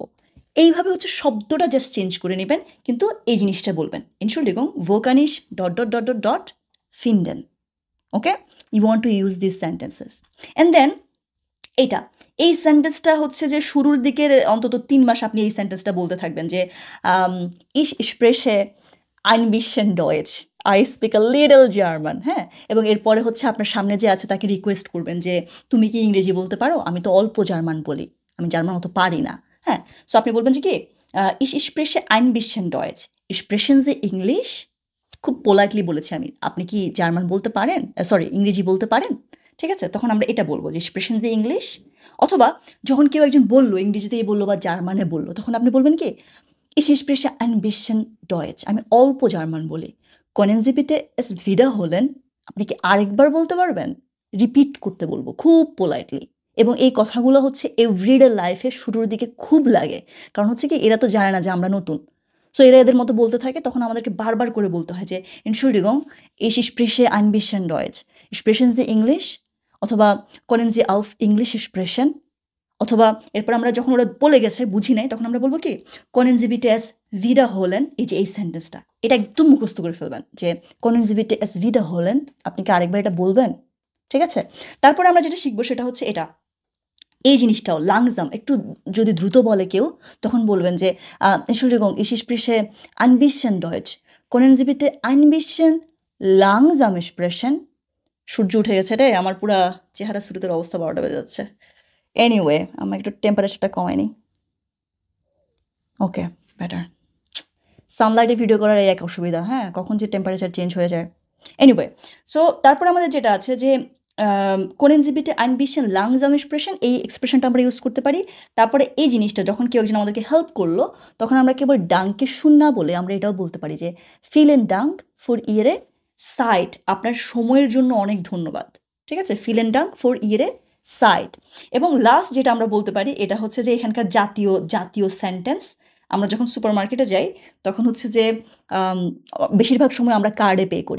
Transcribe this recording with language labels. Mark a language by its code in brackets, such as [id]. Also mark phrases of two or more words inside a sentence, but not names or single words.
[bn] এইভাবে হচ্ছে শব্দটা জাস্ট চেঞ্জ করে নেবেন, কিন্তু এই জিনিসটা বলবেন [de] Entschuldigung, wo kann ich [en] dot dot dot dot dot [bn] ফিন্ডেন, ওকে। [en] you want to use this sentences. [bn] অ্যান্ড দেন এইটা, এই সেন্টেন্সটা হচ্ছে যে শুরুর দিকের অন্তত 3 মাস আপনি এই সেন্টেন্সটা বলতে থাকবেন যে [de] ich spreche ein bisschen Deutsch, [en] I speak a little German, [bn] হ্যাঁ। এবং এরপরে হচ্ছে আপনার সামনে যে আছে তাকে রিকোয়েস্ট করবেন যে তুমি কি ইংরেজি বলতে পারো, আমি তো অল্প জার্মান বলি, আমি জার্মান অত পারি না। হ্যাঁ, সো আপনি বলবেন যে কি [de] ich spreche ein bisschen Deutsch, sprechen Sie English, [bn] খুব পোলাইটলি বলেছি আমি, আপনি কি জার্মান বলতে পারেন, সরি ইংরেজি বলতে পারেন, ঠিক আছে। তখন আমরা এটা বলবো যে [de] Sprechen Sie Englisch. [bn] অথবা যখন কেউ একজন বললো ইংরেজিতেই বললো বা জার্মানে বললো, তখন আপনি বলবেন কি [de] ich spreche ein bisschen Deutsch, [bn] আমি অল্প জার্মান বলি। [de] können Sie bitte es wiederholen, [bn] আপনি কি আরেকবার বলতে পারবেন, রিপিট করতে বলবো খুব পোলাইটলি। এবং এই কথাগুলো হচ্ছে এভরিডে লাইফে শুরুর দিকে খুব লাগে, কারণ হচ্ছে কি এরা তো জানে না যে আমরা নতুন। সো এরা এদের মতো বলতে থাকে, তখন আমাদেরকে বারবার করে বলতে হয় যে [de] Entschuldigung, ich spreche ein bisschen Deutsch, sprechen Sie English, [bn] অথবা [de] können Sie auf English sprechen, [bn] অথবা এরপর আমরা যখন ওরা বলে গেছে বুঝি নাই, তখন আমরা বলবো কি [de] können Sie bitte es wiederholen, [bn] এই যে এই সেন্টেন্সটা এটা একদম মুখস্থ করে ফেলবেন যে [de] können Sie bitte es wiederholen, [bn] আপনি কি আরেকবার এটা বলবেন, ঠিক আছে। তারপরে আমরা যেটা শিখবো সেটা হচ্ছে এটা, এই জিনিসটাও লাংজাম একটু যদি দ্রুত বলে কেউ তখন বলবেন যে [de] Entschuldigung, ich spreche ein bisschen Deutsch. Können Sie bitte ein bisschen langsam sprechen? [bn] সূর্য উঠে গেছে রে, আমার পুরা চেহারা সুরতের অবস্থা 12টা বেজে যাচ্ছে। এনিওয়ে, আমরা একটু টেম্পারেচারটা কমাই নিই। [en] okay, better. [bn] সানলাইটে ভিডিও করার এই এক অসুবিধা, হ্যাঁ, কখন যে টেম্পারেচার চেঞ্জ হয়ে যায়। এনিওয়ে, সো তারপরে আমাদের যেটা আছে যে [de] Können Sie bitte ein bisschen langsam sprechen, [bn] এই এক্সপ্রেশনটা আমরা ইউজ করতে পারি। তারপরে এই জিনিসটা যখন কেউ একজন আমাদেরকে হেল্প করলো তখন আমরা কেবল [de] Danke schön [bn] না বলে আমরা এটাও বলতে পারি যে [de] vielen Dank für Ihre Zeit, [bn] আপনার সময়ের জন্য অনেক ধন্যবাদ। ঠিক আছে, [de] vielen Dank für Ihre Zeit। [bn] এবং লাস্ট যেটা আমরা বলতে পারি এটা হচ্ছে যে এখানকার জাতীয় সেন্টেন্স, আমরা যখন সুপারমার্কেটে যাই তখন হচ্ছে যে বেশিরভাগ সময় আমরা কার্ডে পে করি।